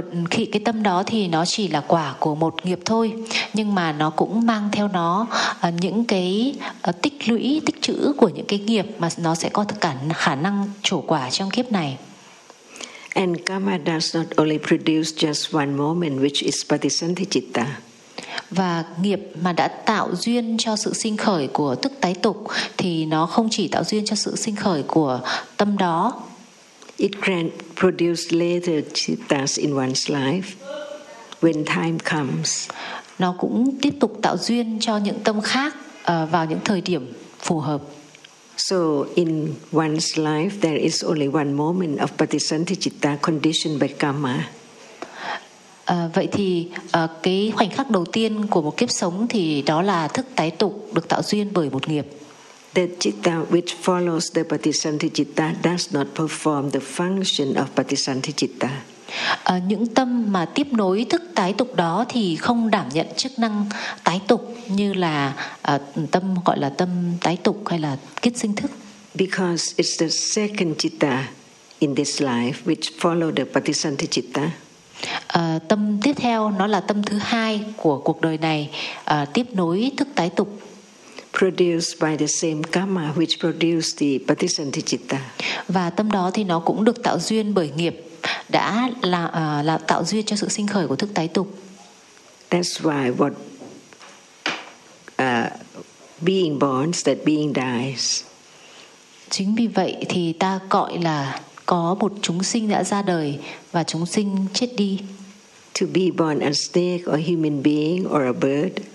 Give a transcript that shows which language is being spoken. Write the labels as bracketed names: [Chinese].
[Vietnamese] Khi cái tâm đó thì nó chỉ là quả của một nghiệp thôi, nhưng mà nó cũng mang theo nó những cái tích lũy, tích trữ của những cái nghiệp mà nó sẽ có cả khả năng trổ quả trong kiếp này. [English] And karma does not only produce just one moment, which is patisanti citta. [Vietnamese] Và nghiệp mà đã tạo duyên cho sự sinh khởi của thức tái tục thì nó không chỉ tạo duyên cho sự sinh khởi của tâm đó. [English] It can produce later cittas in one's life when time comes. [Vietnamese] Nó cũng tiếp tục tạo duyên cho những tâm khác vào những thời điểm phù hợp. [English] So in one's life there is only one moment of patisanti citta conditioned by karma. [Vietnamese] Vậy thì cái khoảnh khắc đầu tiên của một kiếp sống thì đó là thức tái tục được tạo duyên bởi một nghiệp. [English] The citta which follows the patisanti citta does not perform the function of patisanti citta. [Vietnamese] Những tâm mà tiếp nối thức tái tục đó thì không đảm nhận chức năng tái tục như là tâm gọi là tâm tái tục hay là kiết sinh thức. [English] Because it's the second citta in this life which follow the patisanti citta. [Vietnamese] Tâm tiếp theo nó là tâm thứ hai của cuộc đời này tiếp nối thức tái tục. [English] Produced by the same karma which produced the patisanti citta. [Vietnamese] Và tâm đó thì nó cũng được tạo duyên bởi nghiệp đã là tạo duyên cho sự sinh khởi của thức tái tục. [English] That's why what being born, that being dies. [Vietnamese] Chính vì vậy thì ta gọi là có một chúng sinh đã ra đời và chúng sinh chết đi. [English] To be born a snake or human being or a bird.